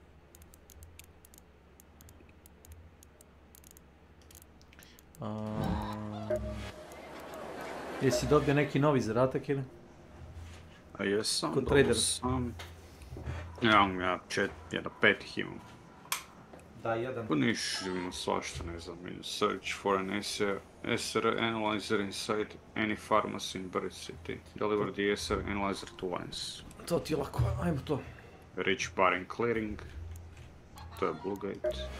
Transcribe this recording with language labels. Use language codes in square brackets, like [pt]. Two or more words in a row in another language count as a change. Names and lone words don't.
[hr] Jesi dobio neki novi zadatak ili? A jesam, kod tradera sam. Ja 5 ih imam. Da, jedan. Pa niš, imam svašta, ne znam, [en] search for an SR analyzer inside any pharmacy in Bird City. Deliver the SR analyzer to lines. [hr] To ti je lako, ajmo to. [en] Rich bar and clearing. [hr] To je Blue Gate.